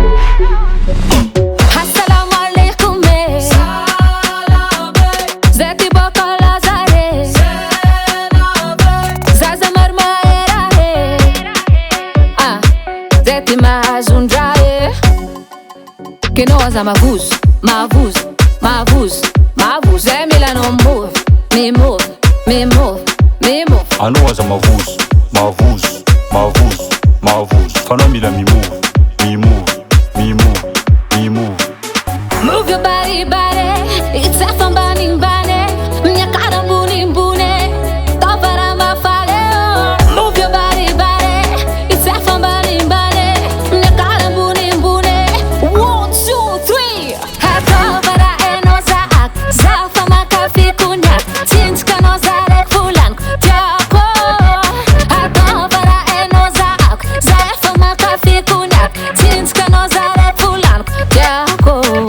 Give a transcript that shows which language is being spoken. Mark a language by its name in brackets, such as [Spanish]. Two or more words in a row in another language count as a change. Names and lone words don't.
[Arabic] السلام عليكم [Malagasy] zay ty boka lazare, zaza maromahera zay ty mahazondra kenao aza mavozo, mavozo, mavozo, mavozo. Zay mila anao mivôvy, mimôvy, mimôvy, mimôvy. Anao aza mavozo, mavozo, mavozo, mavozo. Fa anao mila mimôvy, mimôvy, mimôvy, mimôvy. [English] Move your body, body. [Malagasy] Itsafa ambanimbany, miakara ambonimbony, tavara mafale. [English] Move your body, body. [Malagasy] Itsafa ambanimbany, miakara ambonimbony. 1, 2, 3. Hatavara enao zaak, zafa makafy konyak, tsinjika anao zarek volaniko tiako. Hatavara enao zaak, zafa makafy konyak, tsinjika anao zarek volaniko tiako.